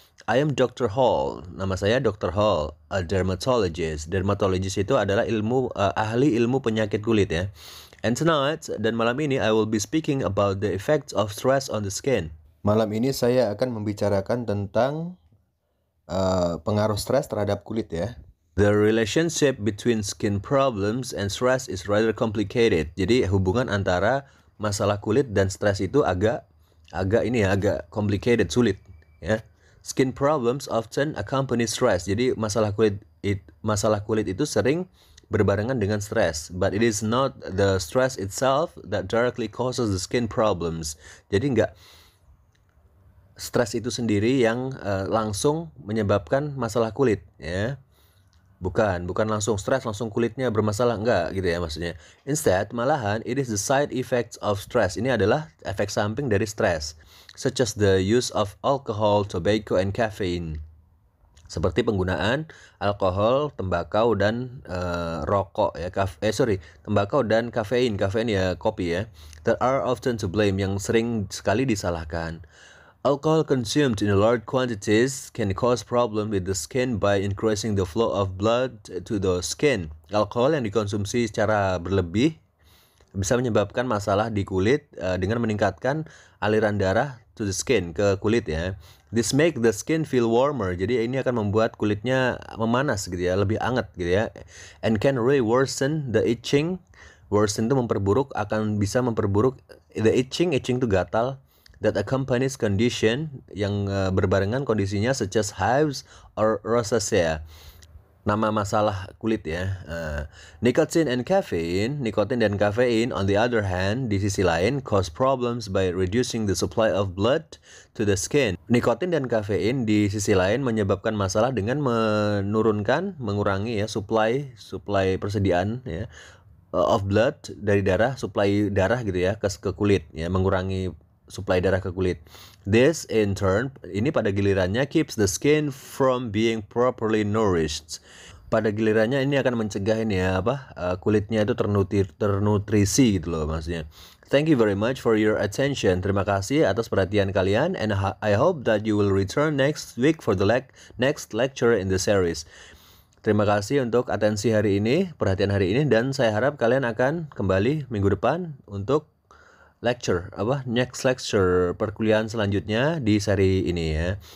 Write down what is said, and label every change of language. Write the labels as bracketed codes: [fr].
[en] I am Dr. Hall. [id] Nama saya Dr. Hall, [en] a dermatologist. [id] Dermatologist itu adalah ahli ilmu penyakit kulit ya. [en] And tonight, [id] dan malam ini, [en] I will be speaking about the effects of stress on the skin. [id] Malam ini saya akan membicarakan tentang pengaruh stres terhadap kulit ya. [en] The relationship between skin problems and stress is rather complicated. [id] Jadi hubungan antara masalah kulit dan stres itu agak complicated, sulit ya. [en] Skin problems often accompany stress. [id] Jadi masalah kulit itu sering berbarengan dengan stres, [en] but it is not the stress itself that directly causes the skin problems. [id] Jadi enggak stres itu sendiri yang langsung menyebabkan masalah kulit ya. Bukan langsung stres langsung kulitnya bermasalah, enggak gitu ya maksudnya. [en] Instead, [id] malahan [en] it is the side effects of stress. [id] Ini adalah efek samping dari stres, [en] such as the use of alcohol, tobacco and caffeine. [id] Seperti penggunaan alkohol, tembakau dan rokok ya, tembakau dan kafein ya kopi ya. [en] That are often to blame, [id] yang sering sekali disalahkan. [en] Alcohol consumed in large quantities can cause problem with the skin by increasing the flow of blood to the skin. [id] Alkohol yang dikonsumsi secara berlebih bisa menyebabkan masalah di kulit dengan meningkatkan aliran darah [en] to the skin, [id] ke kulit ya. [en] This make the skin feel warmer. [id] Jadi ini akan membuat kulitnya memanas gitu ya, lebih hangat gitu ya. [en] And can really worsen the itching. [id] Worsen itu bisa memperburuk [en] the itching [id] itu gatal. [en] That accompanies condition, [id] yang berbarengan kondisinya [en] such as hives or rosacea. [id] Nama masalah kulit ya. Nikotin dan kafein [en] on the other hand, [id] di sisi lain, [en] cause problems by reducing the supply of blood to the skin. [id] Nikotin dan kafein di sisi lain menyebabkan masalah dengan mengurangi ya supply persediaan ya [en] of blood [id] dari darah, supply darah gitu ya ke kulit ya, mengurangi suplai darah ke kulit. [en] This in turn, [id] ini pada gilirannya [en] keeps the skin from being properly nourished. [id] Pada gilirannya ini akan mencegah ini ya kulitnya itu ternutrisi gitu loh maksudnya. [en] Thank you very much for your attention. [id] Terima kasih atas perhatian kalian, [en] and I hope that you will return next week for the next lecture in the series. [id] Terima kasih untuk atensi hari ini, perhatian hari ini, dan saya harap kalian akan kembali minggu depan untuk [en] next lecture [id] perkuliahan selanjutnya di seri ini ya.